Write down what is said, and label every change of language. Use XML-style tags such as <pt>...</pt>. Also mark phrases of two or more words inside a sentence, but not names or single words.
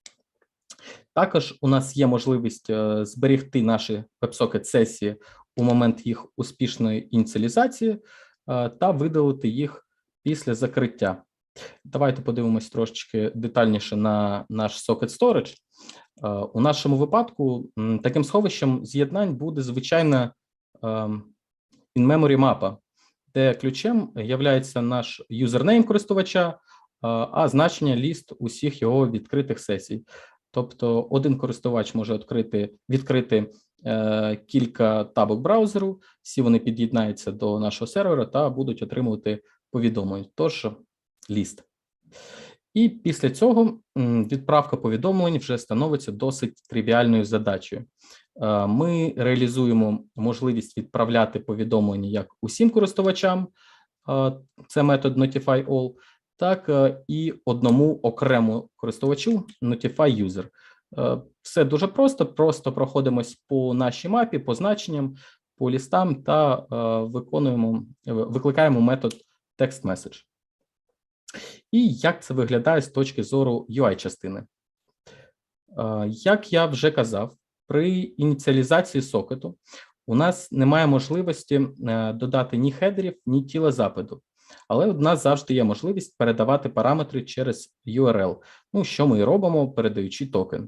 <uk>Також у нас є можливість зберегти наші WebSocket-сесії у момент їх успішної ініціалізації та видалити їх після закриття. Давайте подивимось трошечки детальніше на наш Socket Storage. У нашому випадку таким сховищем з'єднань буде звичайна in-memory мапа, де ключем є наш юзернейм користувача, а значення ліст усіх його відкритих сесій. Тобто один користувач може відкрити кілька табок браузеру, всі вони під'єднаються до нашого сервера та будуть отримувати повідомлення, тож ліст. І після цього відправка повідомлень вже становиться досить тривіальною задачею. Ми реалізуємо можливість відправляти повідомлення як усім користувачам, це метод notify_all, так і одному окремому користувачу notify user. Все дуже просто проходимось по нашій мапі, по значенням, по лістам та викликаємо метод text_message. І як це виглядає з точки зору UI-частини? Як я вже казав, при ініціалізації сокету у нас немає можливості додати ні хедерів, ні тіла запиту. Але у нас завжди є можливість передавати параметри через URL, ну, що ми і робимо, передаючи токен.</uk>